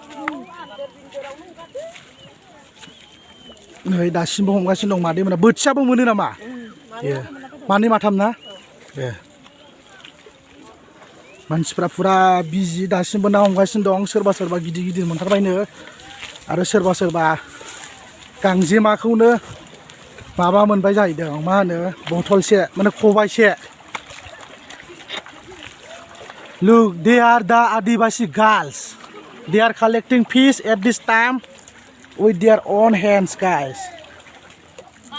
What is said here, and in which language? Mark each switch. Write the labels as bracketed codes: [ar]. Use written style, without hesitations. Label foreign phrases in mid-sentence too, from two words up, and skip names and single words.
[brx] नै दासिमबो हमगासिनो दं मादै मोनहा बोथियाबो मोनो नामा ए मानै माथाम ना ए मानसिफ्रा पुरा बिजि दासिमबो ना हमगासिनो दं सोरबा गिदिर मोनथारबायनो आरो सोरबा गांजेमाखौनो माबा मोनबाय जाहैदों मा होनो बथलसे माने खबाइसे [en] look they are the Adivasi girls they are collecting fish at this time with their own hands guys